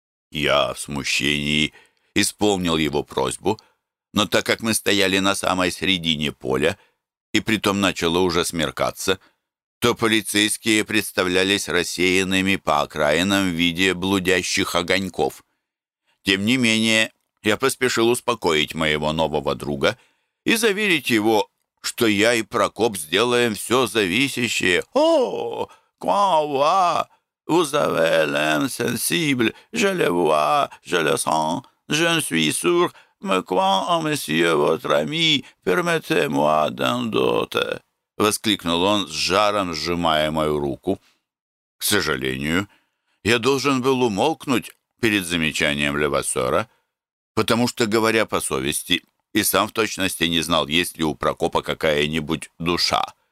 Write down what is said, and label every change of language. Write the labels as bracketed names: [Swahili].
[Russian] Я в смущении исполнил его просьбу, но так как мы стояли на самой середине поля, и притом начало уже смеркаться, то полицейские представлялись рассеянными по окраинам в виде блудящих огоньков. Тем не менее, я поспешил успокоить моего нового друга и заверить его, что я и Прокоп сделаем все зависящее. [French] «О, quand vous, vous avez l'air sensible, je le vois, je le sens, je suis sûr, mais quand, monsieur, votre ami, permettez-moi d'en douter», [Russian] — воскликнул он, с жаром сжимая мою руку. К сожалению, я должен был умолкнуть перед замечанием Левассера, потому что, говоря по совести, и сам в точности не знал, есть ли у Прокопа какая-нибудь душа.